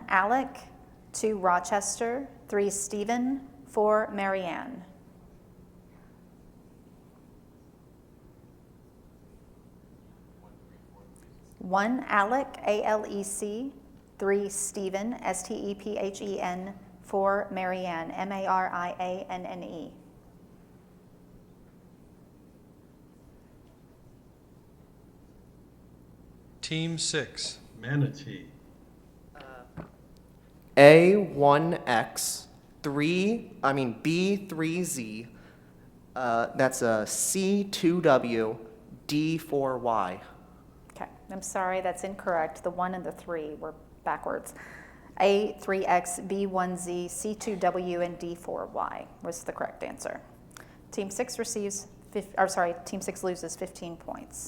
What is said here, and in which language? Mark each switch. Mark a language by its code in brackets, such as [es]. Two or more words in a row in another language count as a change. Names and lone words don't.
[en] Alec, 2. Rochester, 3. Stephen, 4. Marianne. One Alec, A-L-E-C, 3 Stephen, S-T-E-P-H-E-N, 4 Marianne, M-A-R-I-A-N-N-E. Team 6. Manatee. A1X, B3Z, that's a C2W, D4Y. Okay, I'm sorry, that's incorrect. The 1 and the 3 were backwards. A3X, B1Z, C2W, and D4Y was the correct answer. Team 6 Team 6 loses 15 points.